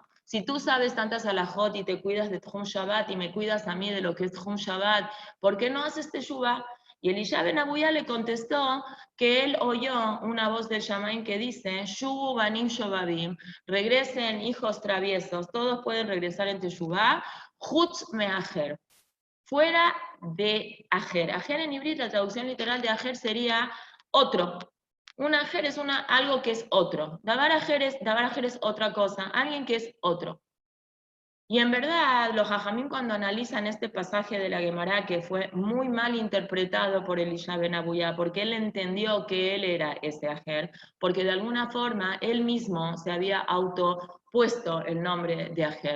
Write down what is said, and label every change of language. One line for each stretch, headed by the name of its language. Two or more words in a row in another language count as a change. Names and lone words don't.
Spanish: Si tú sabes tantas alajot y te cuidas de
Hebrew: תחום שבת
Spanish: y me cuidas a mí de lo que es
Hebrew: תחום שבת,
Spanish: ¿por qué no haces teshuvah? Y Elisha ben Abuyá le contestó que él oyó una voz del Shamaim que dice,
Hebrew: שובו בנים שובבים,
Spanish: regresen hijos traviesos, todos pueden regresar en teshuvah,
Hebrew: חוץ מאחר,
Spanish: fuera de ajer. Ajer en hibrid, la traducción literal de ajer sería otro. Un ajer es algo que es otro.
Hebrew: דבר אחר
Spanish: es otra cosa, alguien que es otro. Y en verdad, los Jajamín cuando analizan este pasaje de la Gemara, que fue muy mal interpretado por Elisha ben Abuyá, porque él entendió que él era ese ajer, porque de alguna forma él mismo se había autopuesto el nombre de ajer.